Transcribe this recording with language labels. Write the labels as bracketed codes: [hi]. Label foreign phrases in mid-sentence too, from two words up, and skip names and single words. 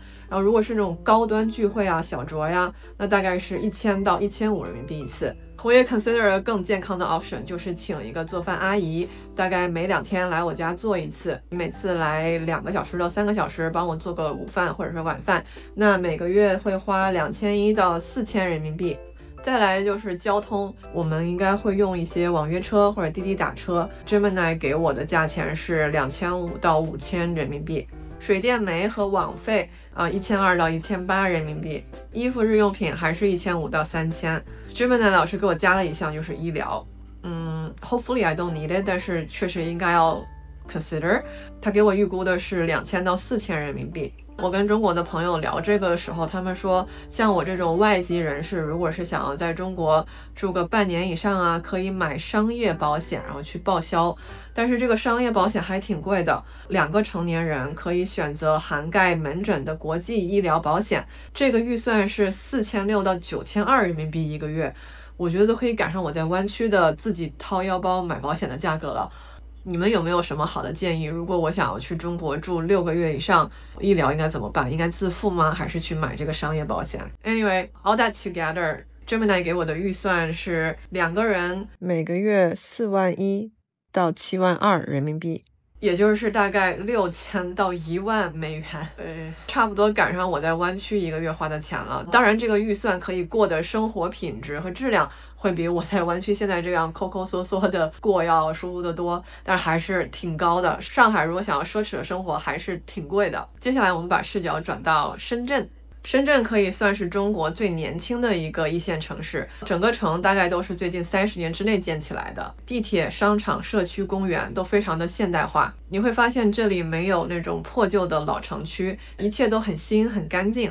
[zh] 然後如果是那種高端聚會啊、小酌呀，那大概是1000到1500人民幣一次。我也 consider 更健康的 option，就是請一個做飯阿姨，大概每2天來我家做一次，每次來2個小時到3個小時幫我做個午飯或者是晚飯，那每個月會花2100到4000人民幣。再來就是交通，我們應該會用一些網約車或者滴滴打車。Gemini 給我的價錢是2500到5000人民幣。水電煤和網費1200到1800人民幣，衣服日用品還是1500到3000。Gemini 老師給我加了一項就是醫療 ， [en] hopefully I don't need it， [zh] 但是確實應該要 consider。他給我預估的是2000到4000人民幣。我跟中國的朋友聊這個的時候，他們說像我這種外籍人士，如果是想要在中國住個半年以上啊，可以買商業保險，然後去報銷。但是這個商業保險還挺貴的，2個成年人可以選擇涵蓋門診的國際醫療保險，這個預算是4600到9200人民幣一個月，我覺得都可以趕上我在灣區的自己掏腰包買保險的價格了。你們有沒有什麼好的建議？如果我想要去中國住6個月以上，醫療應該怎麼辦？應該自付嗎？還是去買這個商業保險 ？ [en] Anyway, all that together, [zh] Gemini 給我的預算是2個人每個月41000到72000人民幣。也就是大概6000到10000美元，差不多趕上我在灣區一個月花的錢了。當然，這個預算可以過的生活品質和質量會比我在灣區現在這樣摳摳嗦嗦的過要舒服得多，但是還是挺高的。上海如果想要奢侈的生活，還是挺貴的。接下來我們把視角轉到深圳。深圳可以算是中國最年輕的一個一線城市，整個城大概都是最近30年之內建起來的，地鐵、商場、社區、公園都非常的現代化。你會發現這裡沒有那種破舊的老城區，一切都很新很乾淨。